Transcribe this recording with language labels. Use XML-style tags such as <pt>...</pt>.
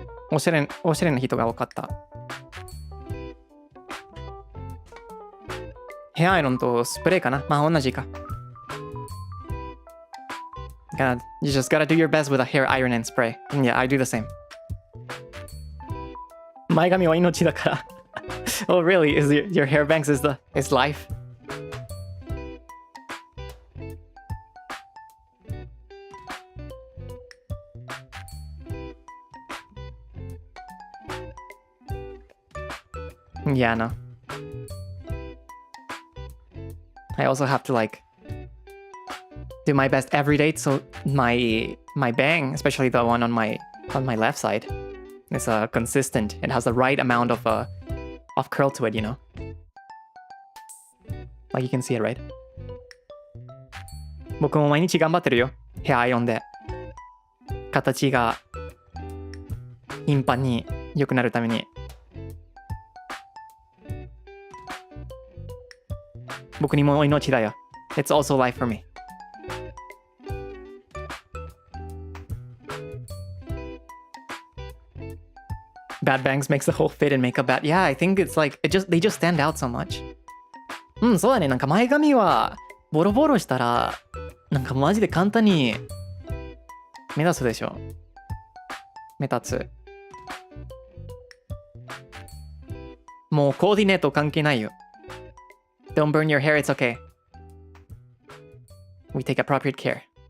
<ja>おしゃれな人が多かった。ヘアアイロンとスプレーかな。まあ同じか。</ja> <en>You just gotta do your best with a hair iron and spray. And yeah, I do the same.</en> <ja>前髪は命だから。</ja> <en>Oh really? Is your hair banks is life? Yeah, no. I also have to like do my best every day, so my bang, especially the one on my left side, is consistent. It has the right amount of curl to it, you know. Like you can see it, right?</en> <ja>僕も毎日頑張ってるよ。ヘアアイロンで形が頻繁に良くなるために。僕にも命だよ。</ja> <en>It's also life for me. Bad bangs makes the whole fit and makeup bad. Yeah, I think it's like they just stand out so much.</en> <ja>そうだね。なんか前髪はボロボロしたらなんかマジで簡単に目立つでしょ。目立つ。もうコーディネート関係ないよ。</ja> <en>Don't burn your hair, it's okay. We take appropriate care.</en>